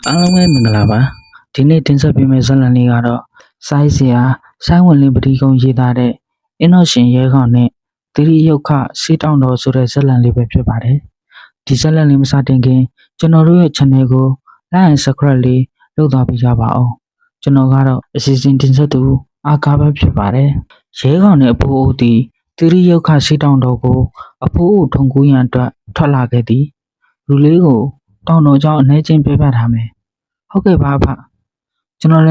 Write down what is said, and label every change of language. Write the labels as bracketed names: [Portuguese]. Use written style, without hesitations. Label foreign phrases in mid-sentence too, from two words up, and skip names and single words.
[Burmese] အားလုံးပဲမင်္ဂလာပါဒီနေ့တင်ဆက်ပေးမယ့်ဇာတ်လမ်းလေးကတော့စိုင်းစရာဆိုင်းဝင်လင်းပတိကုံရေးသားတဲ့အင်းတော်ရှင်ရဲခေါင်နဲ့သီရိယုတ်ခစေးတောင်းတော်ဆိုတဲ့ဇာတ်လမ်းလေးပဲဖြစ်ပါတယ်ဒီဇာတ်လမ်းလေးမစတင်ခင်ကျွန်တော်တို့ရဲ့ channel ကို [English] like and subscribe [Burmese] လေးလုပ်သွားပေးကြပါအောင်ကျွန်တော်ကတော့ အစီအစဉ်တင်ဆက်သူအာကာပဲဖြစ်ပါတယ်ရဲခေါင်နဲ့အဖိုးအိုသည်သီရိယုတ်ခစေးတောင်းတော်ကိုအဖိုးအိုထုံကူးရန်အတွက်ထွက်လာခဲ့သည်လူလေးကိုတောင်းတော်ကြောင့်အနေချင်းပြပြထားမယ်ဟုတ်ကဲ့ပါဖကျွန်တော်